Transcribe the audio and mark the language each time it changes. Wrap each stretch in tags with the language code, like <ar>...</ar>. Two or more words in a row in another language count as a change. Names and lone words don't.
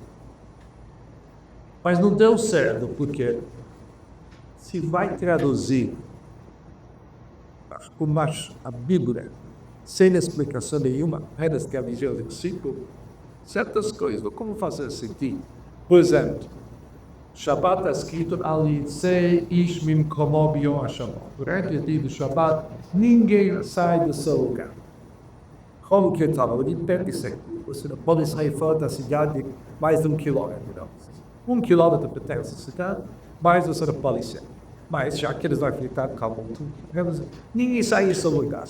<pt>Mas não deu certo, porque se vai traduzir como a Bíblia, sem explicação nenhuma, apenas que a visão do versículo, certas coisas, como fazer sentido? Por exemplo, Shabbat está escrito ali,</pt> <he>צא איש ממקומו ביום השבת.</he> <pt>Durante o dia do Shabbat, ninguém sai do seu lugar. Como que estava? O dia perto você não pode sair fora da cidade mais de 1 quilômetro. Não. 1 quilômetro pertence à cidade, mas você não pode sair. Mas já que eles vão ficar calmo, ninguém sai do seu lugar.</pt>